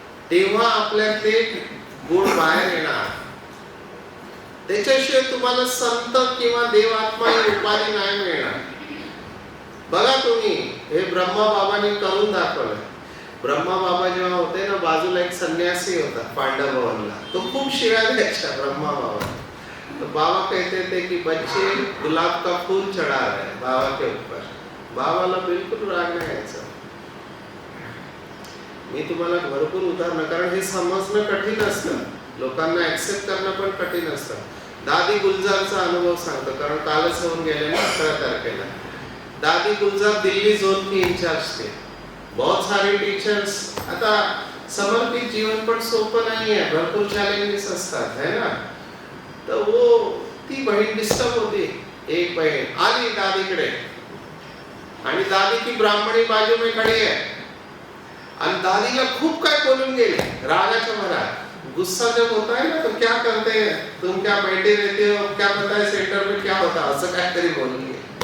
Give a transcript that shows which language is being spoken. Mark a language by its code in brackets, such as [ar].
[mr] तेव्हा आपल्यातले गुण बाहेर येणार. त्याच्याशिवाय तुम्हाला संत किंवा देवात्मा ही उपाधी नाही मिळणार. बघा तुम्ही, हे ब्रह्मा बाबांनी करून दाखवलं. ब्रह्मा बाबा जेव्हा होते ना, बाजूला एक संन्यासी होता पांडव भवनला, तो खूप शिव्या द्यायचा ब्रह्मा बाबा. [hi] तो बाबा कहते थे कि बच्चे गुलाब का फूल चढ़ा रहे बाबा के ऊपर. [mr] बाबाला बिलकुल राग नाही यायचा. मी तुम्हाला भरपूर उदाहरणं, कारण हे समजणं कठीण असतं, लोकांना ऍक्सेप्ट करणं पण कठीण असतं. दादी गुलजारचा अनुभव सांगतो, कारण कालच होऊन गेले ना 18 तारखेला. [hi] दादी गुलजार दिल्ली जोन की इंचार्ज थे. बहुत सारे टीचर्स, [mr] आता समर्पित जीवन पण सोपं नाही आहे, भरपूर चॅलेंजेस असतात है ना. तर वो ती बहीण डिस्टर्ब होती. एक बहीण आली दादीकडे आणि [hi] दादी की ब्राह्मणी बाजू में खड़ी है [mr] आणि दादीला खूप काय बोलून गेले रागाच्या भरात. [hi] गुस्सा जब होता है ना तो क्या करते हैं, तुम क्या बैठे रहते हो, क्या पता है सेंटर में क्या होता, [mr] असं काहीतरी बोलून गेले.